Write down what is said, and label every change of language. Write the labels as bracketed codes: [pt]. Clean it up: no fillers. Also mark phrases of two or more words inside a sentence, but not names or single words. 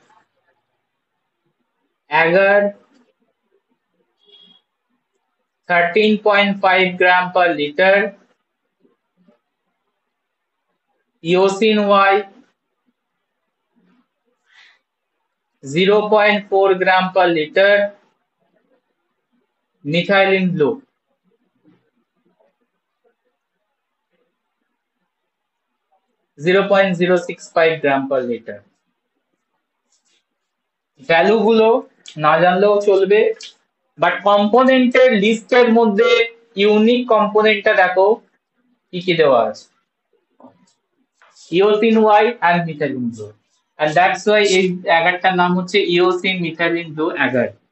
[en] agar 13.5 gram per liter, eosin Y 0.4 gram per liter, methylene blue 0.065 gram per liter। [bn] ভ্যালু গুলো না জানলেও চলবে, বাট কম্পোনেন্টের লিস্টের মধ্যে ইউনিক কম্পোনেন্টটা দেখো কি কি দেওয়া আছে, [en] eosin Y and methylene blue, and that's why [bn] এই অ্যাগারটার নাম হচ্ছে ইওসিন মিথাইলিন ব্লু অ্যাগার।